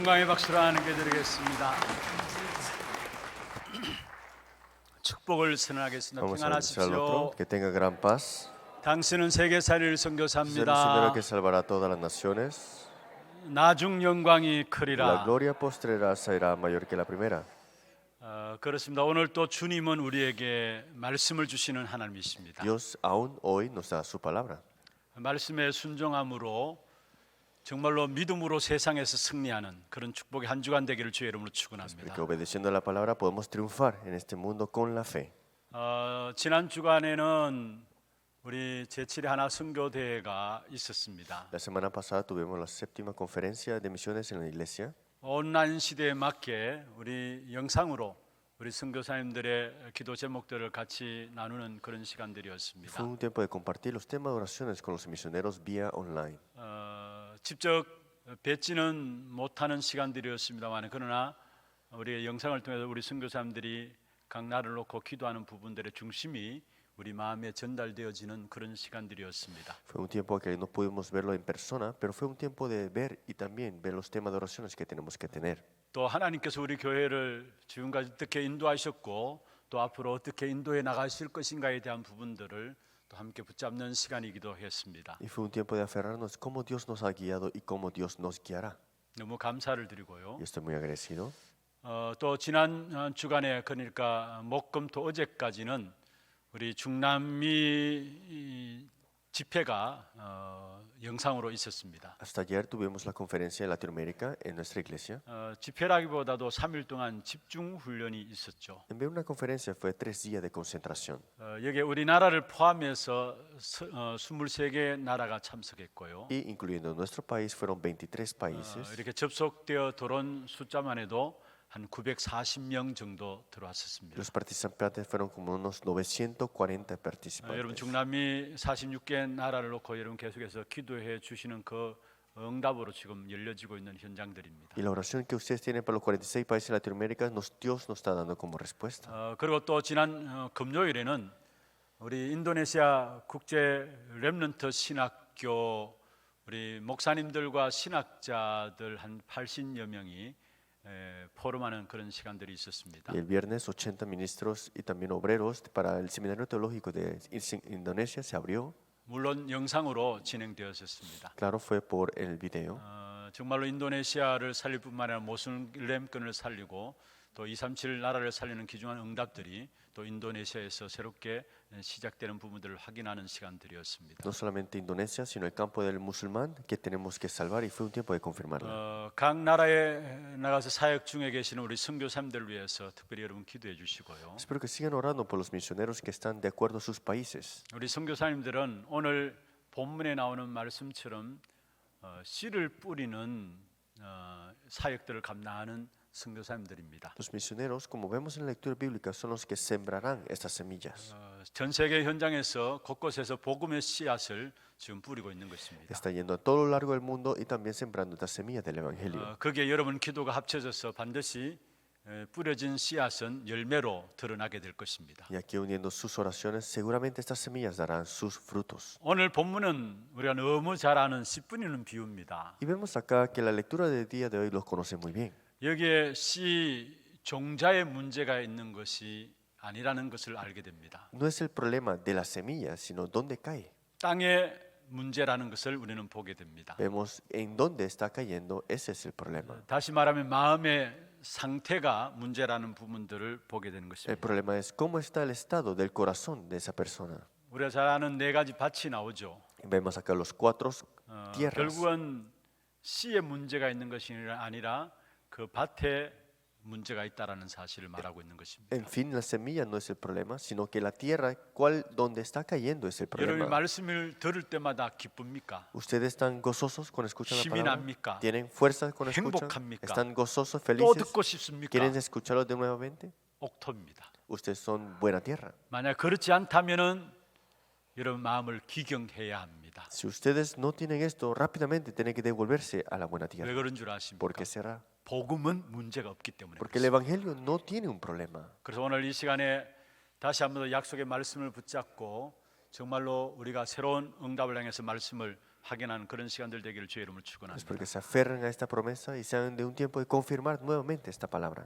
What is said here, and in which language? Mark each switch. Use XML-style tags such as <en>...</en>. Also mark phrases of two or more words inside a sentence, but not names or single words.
<ko>박수로 하나님께 드리겠습니다. 축복을 선언하겠습니다.</ko> <es>Vamos a anunciar al</es> <ko>평안하십시오.</ko> <es>otro, que tenga gran paz.</es> <ko>당신은 세계 살리를</ko> <es>Es el Señor</es> <ko>선교사입니다.</ko> <es>que salvará a todas las naciones.</es> <ko>나중 영광이</ko> <es>La</es> <ko>크리라.</ko> <es>gloria postrera será mayor que la primera.</es> <ko>그렇습니다. 오늘 또 주님은 우리에게 말씀을 주시는 하나님이십니다.</ko> <es>Dios aún hoy nos da su palabra.</es> <ko>말씀에 순종함으로 정말로 믿음으로 세상에서 승리하는 그런 축복의 한 주간 되기를 주의 이름으로 축원합니다.</ko> <es>Porque obedeciendo a la palabra podemos triunfar en este mundo con la fe.</es> <ko>지난 주간에는 우리 제7회 하나 선교 대회가 있었습니다.</ko> <es>La semana pasada tuvimos la séptima conferencia de misiones en la iglesia.</es> <ko>온라인 시대에 맞게 우리 영상으로 우리 선교사님들의 기도 제목들을 같이 나누는 그런 시간들이었습니다.</ko> <es>Fue un tiempo de compartir los temas de oraciones con los misioneros vía online.</es> <ko>직접 뵙지는 못하는 시간들이었습니다만 그러나 우리의 영상을 통해서 우리 선교사님들이 각 나라를 놓고 기도하는 부분들의 중심이 우리 마음에 전달되어지는 그런 시간들이었습니다.</ko> <es>Fue un tiempo que no pudimos verlo en persona, pero fue un tiempo de ver y también ver los temas de oraciones que tenemos que tener.</es> <ko>또 하나님께서 우리 교회를 지금까지 어떻게 인도하셨고 또 앞으로 어떻게 인도해 나가실 것인가에 대한 부분들을 또 함께 붙잡는 시간이기도 했습니다.</ko> <es>Y fue un tiempo de aferrarnos cómo Dios nos ha guiado y cómo Dios nos guiará.</es> <ko>너무 감사를 드리고요.</ko> <es>Y estoy muy agradecido.</es> <ko>또 지난 주간에 그러니까 목금토 어제까지는 우리 중남미 집회가 영상으로 있었습니다.</ko> <es>Hasta ayer tuvimos la conferencia en Latinoamérica en nuestra iglesia.</es> <ko>집회라기보다도 3일 동안 집중 훈련이 있었죠.</ko> <es>En vez de una conferencia fue 3 días de concentración.</es> <ko>여기 우리나라를 포함해서 23개 나라가 참석했고요.</ko> <es>Y incluyendo nuestro país fueron 23 países.</es> <ko>이렇게 접속되어 들어온 숫자만 해도 한 940명 정도 들어왔었습니다.</ko> <es>Los participantes fueron como unos 940</es> <ko>여러분</ko> <es>participantes.</es> <ko>중남미 46개 나라를 놓고 여러분 계속해서 기도해 주시는 그 응답으로 지금 열려지고 있는 현장들입니다.</ko> <es>Y la oración que ustedes tienen para los 46 países de Latinoamérica, Dios nos está dando como respuesta.</es> <ko>그리고 또 지난 금요일에는 우리 인도네시아 국제 렘넌트 신학교 우리 목사님들과 신학자들 한 80여 명이 포럼하는 그런 시간들이 있었습니다.</ko> <es>Y el viernes 80 ministros y también obreros para el Seminario Teológico de Indonesia se abrió.</es> <ko>물론 영상으로 진행되었습니다.</ko> <es>Claro, fue por el video.</es> <ko>정말로 인도네시아를 살릴 뿐만 아니라 모슬렘권을 살리고 또 237 나라를 살리는 귀중한 응답들이 또 인도네시아에서 새롭게 시작되는 부분들을 확인하는 시간들이었습니다.</ko> <es>No solamente Indonesia, sino el campo del musulmán que tenemos que salvar y fue un tiempo de confirmarla.</es> <ko>각 나라에 나가서 사역 중에 계시는 우리 선교사님들을 위해서 특별히 여러분 기도해 주시고요.</ko> <es>Espero que sigan orando por los misioneros que están de acuerdo a sus países.</es> <ko>우리 선교사님들은 오늘 본문에 나오는 말씀처럼 씨를 뿌리는 사역들을 감당하는 선교사님들입니다.</ko> <es>Los misioneros, como vemos en la lectura bíblica, son los que sembrarán estas semillas.</es> <ko>전 세계 현장에서 곳곳에서 복음의 씨앗을 지금 뿌리고 있는 것입니다.</ko> <es>Está yendo a todo lo largo del mundo y también sembrando estas semillas del evangelio.</es> <ko>거기에 여러분 기도가 합쳐져서 반드시 뿌려진 씨앗은 열매로 드러나게 될 것입니다.</ko> <es>Y aquí uniendo sus oraciones, seguramente estas semillas darán sus frutos.</es> <ko>오늘 본문은 우리가 너무 잘 아는 씨 뿌리는 비유입니다.</ko> <es>Y vemos acá que la lectura del día de hoy los conoce muy bien.</es> <ko>여기에 씨 종자의 문제가 있는 것이 아니라는 것을 알게 됩니다.</ko> <es>No es el problema de la semilla, sino dónde cae.</es> <ko>땅의 문제라는 것을 우리는 보게 됩니다.</ko> <es>Vemos en dónde está cayendo, ese es el problema.</es> <ko>다시 말하면 마음의 상태가 문제라는 부분들을 보게 되는</ko> <es>El</es> <ko>것입니다.</ko> <es>problema es cómo está el estado del corazón de esa persona.</es> <ko>우리가 잘 아는 네 가지 밭이 나오죠.</ko> <es>Vemos acá los 4 tierras.</es> <ko>결국은 씨의 문제가 있는 것이 아니라 그 밭에 문제가 있다라는 사실을 말하고 있는 것입니다.</ko> <es>En fin, la semilla no es el problema, sino que la tierra, donde está cayendo es el</es> <ko>여러분이</ko> <es>problema.</es> <ko>말씀을 들을 때마다 기쁩니까?</ko> <es>¿Ustedes están gozosos cuando escuchan la</es> <ko>힘이</ko> <es>palabra?</es> <ko>납니까?</ko> <es>¿Tienen fuerza cuando escuchan?</es> <ko>행복합니까?</ko> <es>¿Están gozosos,</es> <ko>또</ko> <es>felices?</es> <ko>듣고 싶습니까?</ko> <es>¿Quieren escucharlo de nuevamente?</es> <ko>옥토입니다.</ko> <es>Ustedes son buena tierra.</es> <ko>만약 그렇지 않다면은 여러분 마음을 기경해야 합니다.</ko> <es>Si ustedes no tienen esto, rápidamente tienen que devolverse a la buena</es> <ko>왜</ko> <es>tierra.</es> <ko>그런 줄 아십니까?</ko> <es>¿Por qué será?</es> <ko>복음은 문제가 없기 때문에</ko> <es>Porque el evangelio no tiene un problema.</es> <ko>그래서 오늘 이 시간에 다시 한번 더 약속의 말씀을 붙잡고 정말로 우리가 새로운 응답을 향해서 말씀을 확인하는 그런 시간들 되기를 주의 이름으로</ko> <es>Es</es> <ko>축원합니다.</ko> <es>porque se aferran a esta promesa y sean de un tiempo de confirmar nuevamente esta palabra.</es>